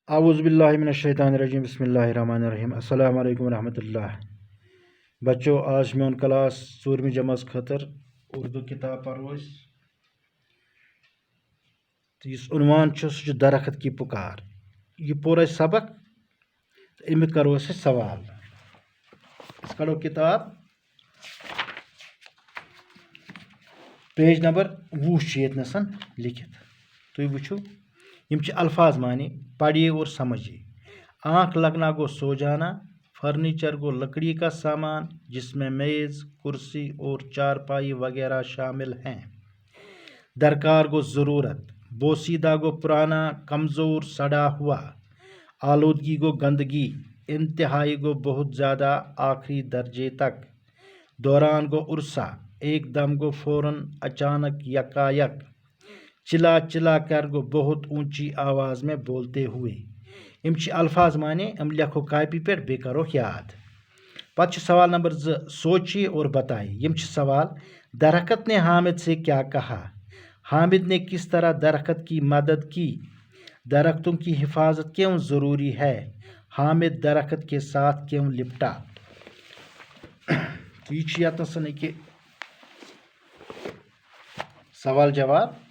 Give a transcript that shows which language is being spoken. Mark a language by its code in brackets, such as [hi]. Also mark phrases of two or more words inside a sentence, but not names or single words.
[ar] اعوذ باللہ من الشیطان الرجیم بسم اللہ الرحمن الرحیم السلام علیکم ورحمۃ اللہ [ks] بچو آج میون کلاس ژوٗرمہِ جمٲژ خٲطر اردو کتاب پرو أسۍ تہٕ یُس عنوان چھُ سُہ چھُ درخت کی پکار یہ پوٚر اَسہِ سبق تہٕ امیُک کرو أسۍ سوال أسۍ کڑو کتاب پیج نمبر 20 چھُ ییٚتنَس لیکھِتھ تُہۍ وٕچھِو یم چھِ الفاظ [ur] معنی پڑھیے اور سمجھیے آنکھ لگنا گو سو جانا فرنیچر گو لکڑی کا سامان جس میں میز کرسی اور چارپائی وغیرہ شامل ہیں درکار گو ضرورت بوسیدہ گو پرانا کمزور سڑا ہوا آلودگی گو گندگی انتہائی گو بہت زیادہ آخری درجے تک دوران گو عرصہ ایک دم گو فوراً اچانک یکایک چلا چلا کر گو بہت اونچی آواز میں بولتے [ks] ہوئے یم چھ الفاظ معنی یم لکھو کاپی پہ بے کرو یاد پتہ [ur] سوال نمبر 2 سوچیے اور بتائیے یم چھ سوال درخت نے حامد سے کیا کہا حامد نے کس طرح درخت کی مدد کی درختوں کی حفاظت کیوں ضروری ہے حامد درخت کے ساتھ کیوں لپٹا [ks] تو یہ یتنس کہ سوال جواب